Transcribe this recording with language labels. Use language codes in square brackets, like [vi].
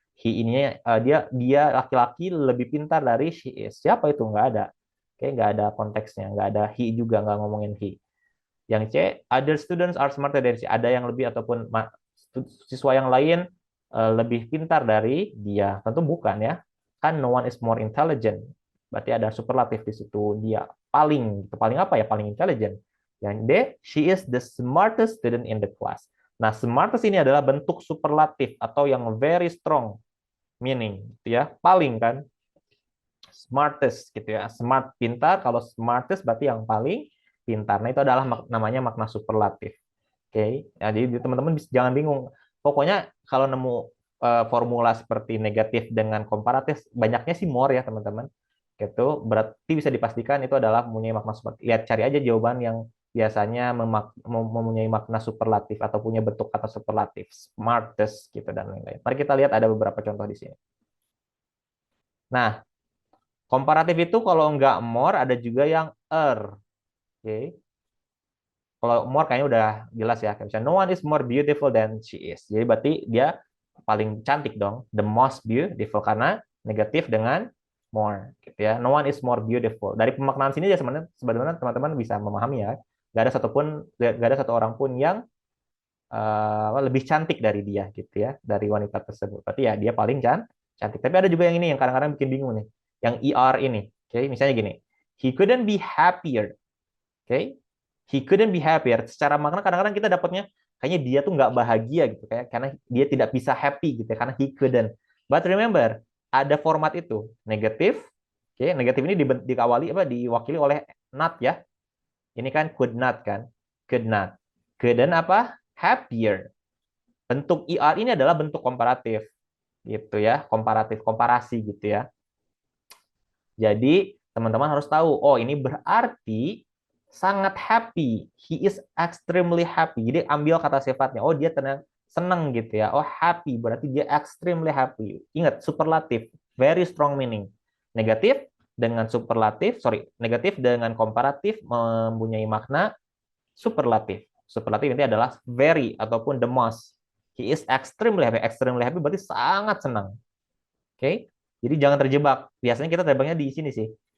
[id] He ini dia laki-laki lebih pintar dari [en] she is. [id] Siapa itu? Nggak ada. Oke, nggak ada konteksnya, nggak ada he juga, nggak ngomongin he. [en] Yang C, other students are smarter than she. [id] Ada yang lebih ataupun siswa yang lain lebih pintar dari dia. Tentu bukan ya. Kan [en] no one is more intelligent. [id] Berarti ada superlatif di situ. Dia paling apa ya? Paling intelligent. [en] Yang D, she is the smartest student in the class. [id] Nah, smartest ini adalah bentuk superlatif atau yang [en] very strong meaning, [id] gitu ya. Paling kan. Smartest gitu ya. Smart pintar, kalau smartest berarti yang paling pintar. Nah, itu adalah namanya makna superlatif. Oke. Ya, jadi teman-teman jangan bingung. Pokoknya kalau nemu formula seperti negatif dengan komparatif, banyaknya sih more ya, teman-teman. Gitu. Berarti bisa dipastikan itu adalah mempunyai makna superlatif. Lihat, cari aja jawaban yang biasanya mempunyai makna superlatif atau punya bentuk kata superlatif, smartest gitu dan lain-lain. Mari kita lihat ada beberapa contoh di sini. Nah, komparatif itu kalau nggak more ada juga yang Oke. Kalau more kayaknya udah jelas ya. Kayak misalnya, [en] no one is more beautiful than she is. [id] Jadi berarti dia paling cantik dong. [en] The most beautiful [id] karena negatif dengan more gitu ya. [en] No one is more beautiful. [id] Dari pemaknaan sini ya sebenarnya teman-teman bisa memahami ya. Gak ada satu orang pun yang lebih cantik dari dia gitu ya, dari wanita tersebut. Berarti ya dia paling cantik. Tapi ada juga yang ini yang kadang-kadang bikin bingung nih. Yang ER ini. Oke, misalnya gini. [en] He couldn't be happier. Oke. He couldn't be happier. [id] Secara makna kadang-kadang kita dapatnya kayaknya dia tuh nggak bahagia gitu kayak karena dia tidak bisa happy gitu ya, karena [en] he couldn't. But remember, [id] ada format itu. Negatif. Oke, negatif ini diwakili oleh not ya. Ini kan could not kan? Could not. Couldn't apa? Happier. Bentuk ER ini adalah bentuk komparatif. Gitu ya, komparatif, komparasi gitu ya. Jadi, teman-teman harus tahu, oh ini berarti sangat happy. [en] He is extremely happy. [id] Jadi ambil kata sifatnya. Oh dia senang gitu ya. Oh happy berarti dia [en] extremely happy. Ingat superlatif, very strong meaning. [id] Negatif dengan negatif dengan komparatif mempunyai makna superlatif. Superlatif ini adalah [en] very [id] ataupun [en] the most. He is extremely happy. Extremely happy [id] berarti sangat senang. Oke. Jadi jangan terjebak. Biasanya kita terjebaknya di sini sih.